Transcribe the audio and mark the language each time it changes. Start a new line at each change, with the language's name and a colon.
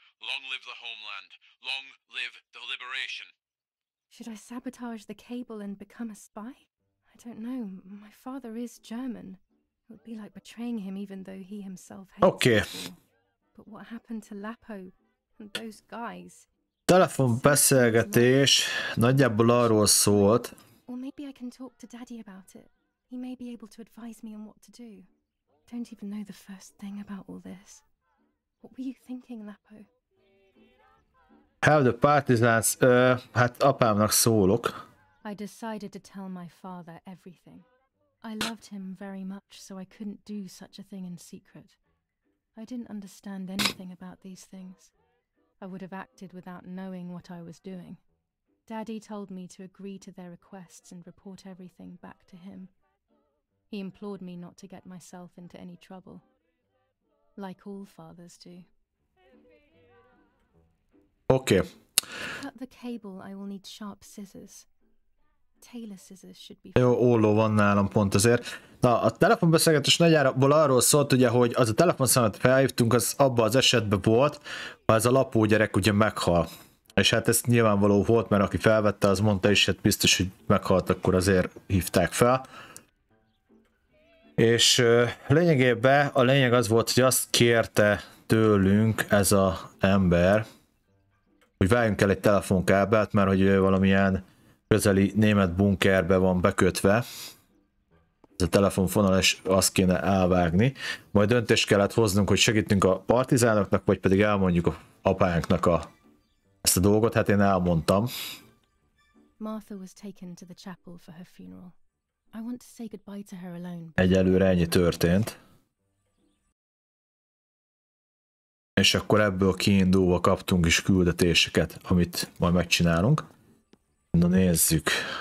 English: Long live the homeland. Long live the liberation. Should I sabotage the cable and become a spy? I don't know. My father is German. It would be like betraying him even though he himself hates people. But what happened to Lapo and those guys?
Hungarian: Telefonbeszélgetés nagyjából arról szólt.
English: Or maybe I can talk to Daddy about it. He may be able to advise me on what to do. Don't even know the first thing about all this. What were you thinking, Lapo? Have the partisans,
Hungarian: hát apámnak szólok.
English: I decided to tell my father everything. I loved him very much, so I couldn't do such a thing in secret. I didn't understand anything about these things. I would have acted without knowing what I was doing. Daddy told me to agree to their requests and report everything back to him. He implored me not to get myself into any trouble, like all fathers do. Okay. To cut the cable, I will need sharp scissors. Tailor scissors should be.
Hungarian: Jó, olló van nálam pont azért. Na, a telefonbeszélgetés nagyjából arról szólt, ugye, hogy az a telefonszámot felhívtunk, az abban az esetben volt, ha ez a Lapó gyerek ugye meghal. És hát ez nyilvánvaló volt, mert aki felvette, az mondta is, hát biztos, hogy meghalt, akkor azért hívták fel. És lényegében a lényeg az volt, hogy azt kérte tőlünk ez az ember, hogy váljunk el egy telefonkábelt, mert hogy valamilyen közeli német bunkerbe van bekötve. Ez a telefonfonal, és azt kéne elvágni. Majd döntést kellett hoznunk, hogy segítünk a partizánoknak, vagy pedig elmondjuk a apánknak ezt a dolgot. Hát én elmondtam.
English: Martha was taken to the chapel for her funeral. I want to say goodbye to her alone.
Hungarian: Egyelőre ennyi történt. És akkor ebből kiindulva kaptunk is küldetéseket, amit majd megcsinálunk. Na nézzük.